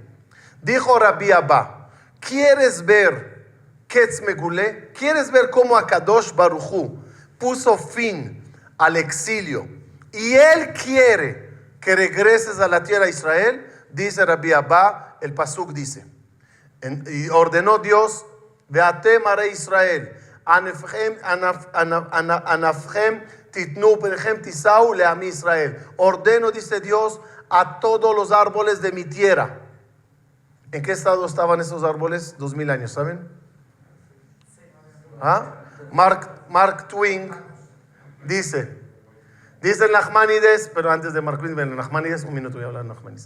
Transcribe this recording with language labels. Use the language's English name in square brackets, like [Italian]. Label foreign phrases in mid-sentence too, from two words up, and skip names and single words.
[Spanish] Dijo Rabbi Abba, ¿quieres ver [Hebrew] קץ מגולה? [Spanish] ¿Quieres ver cómo [Hebrew] הקדוש ברוך הוא [Spanish] puso fin al exilio y él quiere que regreses a la tierra de Israel? Dice Rabbi Abba, el pasuk dice, y ordenó Dios, [Hebrew] ואתם הרי ישראל ענפכם תתנו פריכם תשאו לעמי ישראל. [Spanish] Ordeno, dice Dios, a todos los árboles de mi tierra. ¿En qué estado estaban esos árboles? 2000 años, ¿saben? ¿Ah? Mark Twain dice en Nachmanides, pero antes de Mark Twain, en Nachmanides, un minuto voy a hablar de Nachmanides.